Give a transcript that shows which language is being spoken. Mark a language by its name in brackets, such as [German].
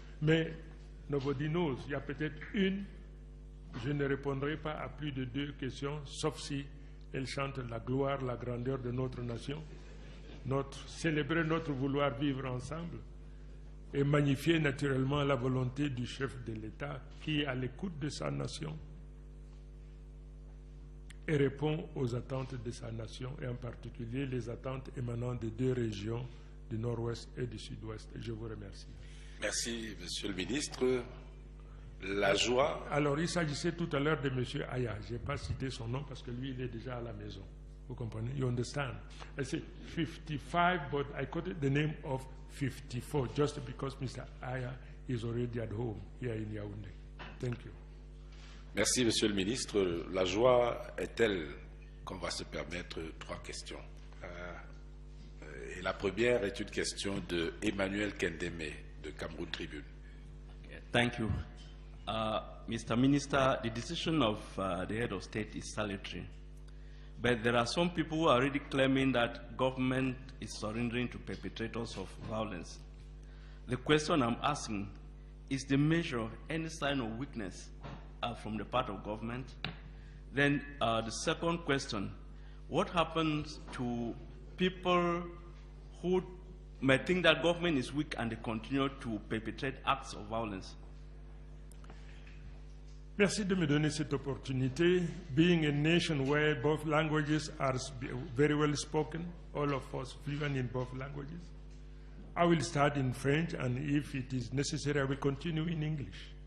[French] Mais [English] nobody knows, [French] il y a peut-être une, je ne répondrai pas à plus de 2 questions, sauf si elle chante la gloire, la grandeur de notre nation, célébrer notre vouloir vivre ensemble et magnifier naturellement la volonté du chef de l'État qui est à l'écoute de sa nation et répond aux attentes de sa nation, et en particulier les attentes émanant des 2 régions du Nord-Ouest et du Sud-Ouest. Je vous remercie. Merci, Monsieur le ministre. La joie... Alors, il s'agissait tout à l'heure de M. Aya. Je n'ai pas cité son nom parce que lui, il est déjà à la maison. Vous comprenez? [English] You understand? I said 55, but I quoted the name of 54 just because Mr. Aya is already at home here in Yaoundé. Thank you. [French] Merci, Monsieur le ministre. La joie est telle qu'on va se permettre 3 questions. Et la première est une question de Emmanuel Kendeme de Cameroun Tribune. [English] Thank you. Mr. Minister, the decision of the head of state is salutary. But there are some people who are already claiming that government is surrendering to perpetrators of violence. The question I'm asking, is the measure any sign of weakness from the part of government? Then the second question, what happens to people who may think that government is weak and they continue to perpetrate acts of violence? [French] Merci de me donner cette opportunité. [English] Being a nation where both languages are very well spoken, all of us fluent in both languages, I will start in French, and if it is necessary, I will continue in English.